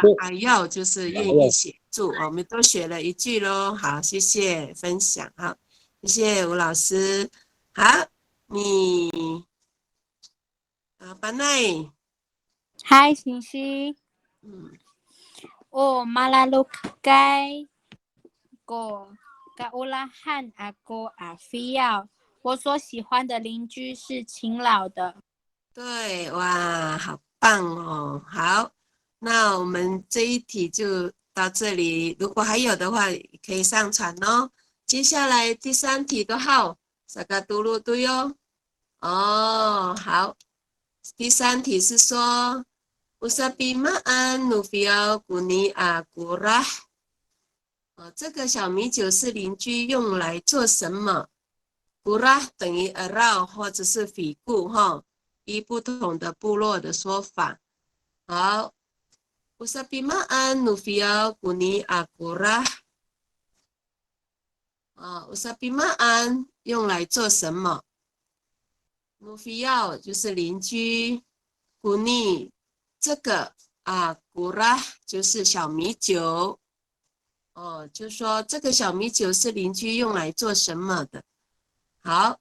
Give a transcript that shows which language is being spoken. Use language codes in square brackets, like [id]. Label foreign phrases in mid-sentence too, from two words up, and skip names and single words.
[zh] 把药就是愿意协助，我们都学了一句咯。好，谢谢分享，好，谢谢吴老师。好，你班奈， [ami] 嗨，星星。Malaluk kai go kaulahan aku afiao。 [zh] 我所喜欢的邻居是勤劳的。对，哇，好棒哦！好，那我们这一题就到这里，如果还有的话，可以上传哦。接下来第3题的号，萨嘎嘟噜嘟哟。哦，好，第3题是说 ， [ami] Usapi ma'an nufiao kuni akurah。 [zh] 这个小米酒是邻居用来做什么？kurah 等于 around 或者是figu哈。依不同的部落的说法。好 ， [ami] Usapi ma'an nufiao kuni akurah。 Usapi ma'an [zh] 用来做什么 ？nufiao 就是邻居 ，kuni 这个akurah 就是小米酒。就说这个小米酒是邻居用来做什么的？好。